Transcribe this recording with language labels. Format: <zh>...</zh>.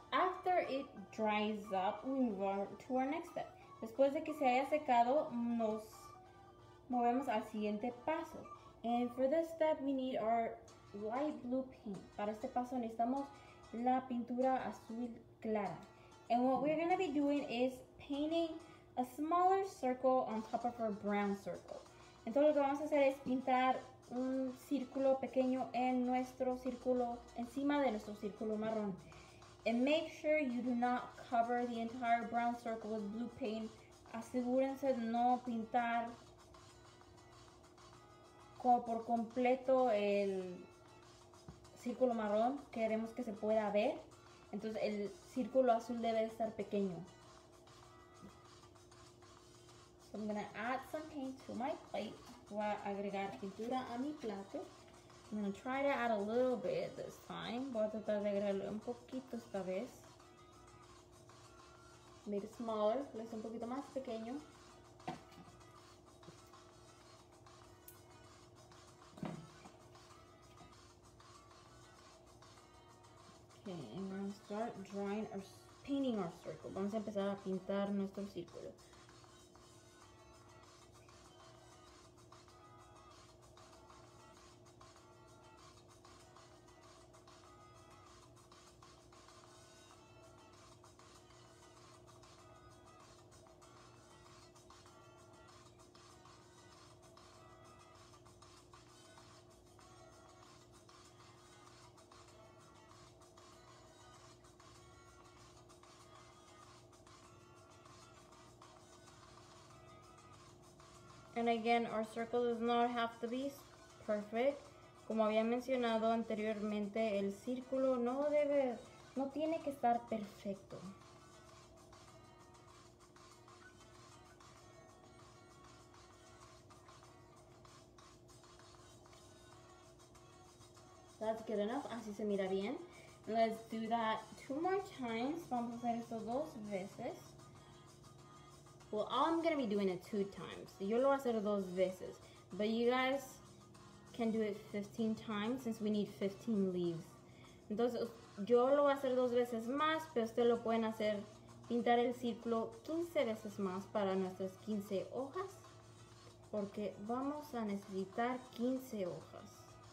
<en>After it dries up, we move on to our next step.</en> <es>Después de que se haya secado, nos movemos al siguiente paso.</es> <en>And for this step, we need our light blue paint.</en> <es>Para este paso necesitamos la pintura azul clara.</es> <en>And what we're going to be doing is painting a smaller circle on top of our brown circle.</en> <es>Entonces lo que vamos a hacer es pintar un círculo pequeño en nuestro círculo, encima de nuestro círculo marrón.</es> <en>And make sure you do not cover the entire brown circle with blue paint.</en> <es>Asegúrense de no pintar como por completo el círculo marrón. Queremos que se pueda ver. Entonces el círculo azul debe estar pequeño.</es> <en>So I'm going to add some paint to my plate.</en> <es>Voy a agregar pintura a mi plato.</es> <en>I'm going to try to add a little bit this time.</en> <es>Voy a tratar de agregarle un poquito esta vez.</es> <en>Made it smaller.</en> <es>Lo hice un poquito más pequeño.</es> <en>Okay, and we're going to start painting our circle.</en> <es>Vamos a empezar a pintar nuestro círculo.</es> <en>And again, our circle does not have to be perfect.</en> <es>Como había mencionado anteriormente, el círculo no tiene que estar perfecto.</es> <en>That's good enough.</en> <es>Así se mira bien.</es> <en>Let's do that 2 more times.</en> <es>Vamos a hacer esto 2 veces.</es> <en>Well, I'm going to be doing it 2 times.</en> <es>Yo lo voy a hacer 2 veces.</es> <en>But you guys can do it 15 times since we need 15 leaves.</en> <es>Entonces, yo lo voy a hacer 2 veces más, pero ustedes lo pueden hacer, pintar el círculo 15 veces más para nuestras 15 hojas. Porque vamos a necesitar 15 hojas.</es>